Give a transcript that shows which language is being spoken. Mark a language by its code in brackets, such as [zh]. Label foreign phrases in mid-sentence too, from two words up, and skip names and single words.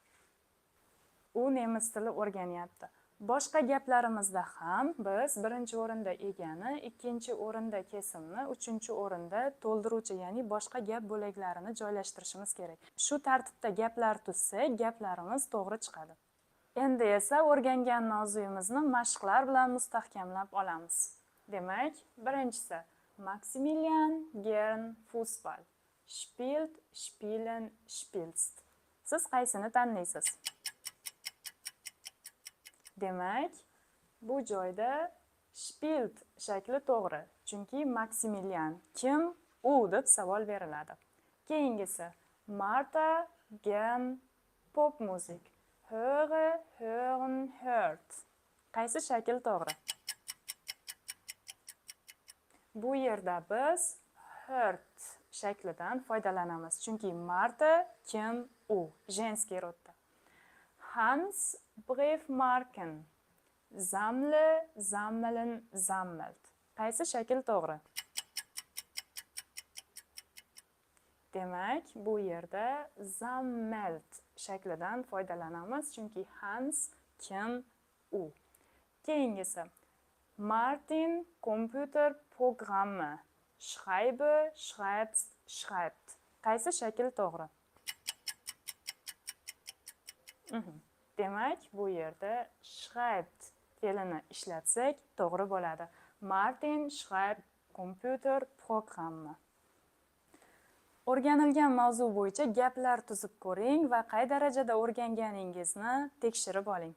[uz] Boshqa gaplarimizda ham biz birinchi o'rinda egani, ikkinchi o'rinda kesimni, uchinchi o'rinda to'ldiruvchi, ya'ni boshqa gap bo'laklarini joylashtirishimiz kerak. Shu tartibda gaplar tuzsak, gaplarimiz to'g'ri chiqadi. Endi esa o'rgangan mavzuyimizni mashqlar bilan mustahkamlab olamiz. Demak, birinchisi Maximilian [de] gern Fußball. Spielt, spielen, spielst. [uz] Siz qaysini tanlaysiz? Demak, bu joyda spielt shakli to'g'ri. Chunki Maximilian kim? U deb savol beriladi. [de] Keyingisi Martha gern Popmusik. Höre, hören, hört. [uz] Qaysi shakl to'g'ri? Bu yerda biz hört shaklidan foydalanamiz. Chunki Martha kim u? [ru] Женский [uz] rodda. [de] Hans Briefmarken. Sammle, sammeln, sammelt. [uz] Qaysi shakl to'g'ri? Demak, bu yerda sammelt shaklidan foydalanamiz, chunki Hans kim u. [de] Keyingisi Martin Computerprogramme. Schreibe, schreibst, schreibt. [uz] Qaysi shakl to'g'ri? Demak, bu yerda schreibt fe'lini ishlatsak to'g'ri bo'ladi. [de] Martin schreibt Computerprogramme. [uz] O'rganilgan mavzu bo'yicha gaplar tuzib ko'ring va qay darajada o'rganganingizni tekshirib oling.